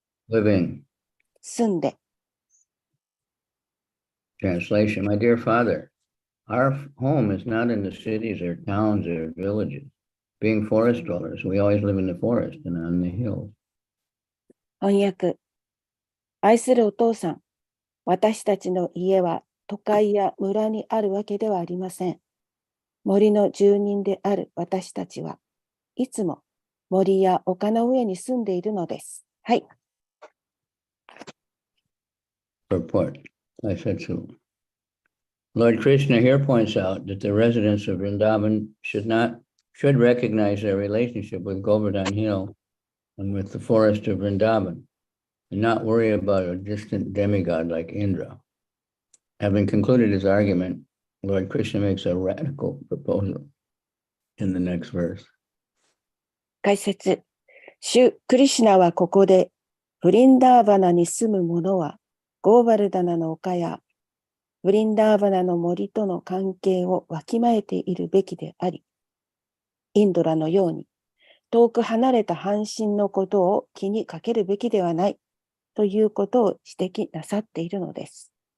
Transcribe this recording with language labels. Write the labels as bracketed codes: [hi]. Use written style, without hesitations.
[en] living. [ja] 住んで、 [en] Translation, my dear father, our home is not in the cities or towns or villages. Being forest dwellers, we always live in the forest and on the hills. [ja] 翻訳。愛するお父さん、私たちの家は都会や村にあるわけではありません。森の住人である私たちはいつも森や丘の上に住んでいるのです。はい。 [en] Purport. I said so. Lord Krishna here points out that the residents of Vrindavan should recognize their relationship with Govardhan Hill and with the forest of Vrindavan, and not worry about a distant demigod like Indra. Having concluded his argument, Lord Krishna makes a radical proposal in the next verse. [ja] 解説。主クリシュナはここで、ブリンダーバナに住む者は、ゴーバルダナの丘や、ブリンダーバナの森との関係をわきまえているべきであり、インドラのように、遠く離れた半身のことを気にかけるべきではない、ということを指摘なさっているのです。